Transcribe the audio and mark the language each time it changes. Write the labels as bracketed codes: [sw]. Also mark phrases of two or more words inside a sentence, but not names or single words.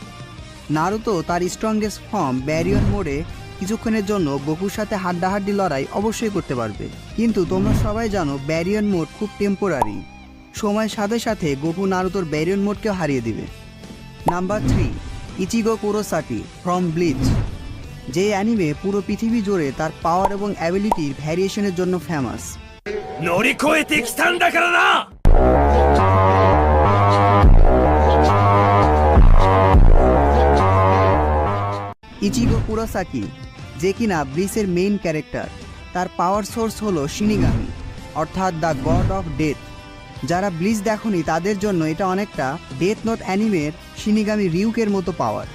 [bn] নারুতো তার [en] strongest form [bn] ব্যারিয়ন মোডে কিছুক্ষণের জন্য গোকুর সাথে হাড্ডাহাড্ডি লড়াই অবশ্যই করতে পারবে, কিন্তু তোমরা সবাই জানো ব্যারিয়ন মোড খুব টেম্পোরারি। সময়ের সাথে সাথে গোকু নারুতোর ব্যারিয়ন মোডকেও হারিয়ে দিবে। নাম্বার 3, ইচিগো কুরোসাকি ফ্রম ব্লিচ। যে অ্যানিমে পুরো পৃথিবী জুড়ে তার পাওয়ার এবং অ্যাবিলিটির ভ্যারিয়েশনের জন্য ফেমাস। [ja] 乗り越えてきたんだからな! [bn] ইচিগো কুরোসাকি, যে কিনা ব্লিচের মেইন ক্যারেক্টার, তার পাওয়ার সোর্স হলো শিনিগামি, অর্থাৎ [en] the god of death. [bn] যারা ব্লিচ দেখোনি তাদের জন্য এটা অনেকটা ডেথ নোট অ্যানিমের শিনিগামি রিউকের মতো পাওয়ার।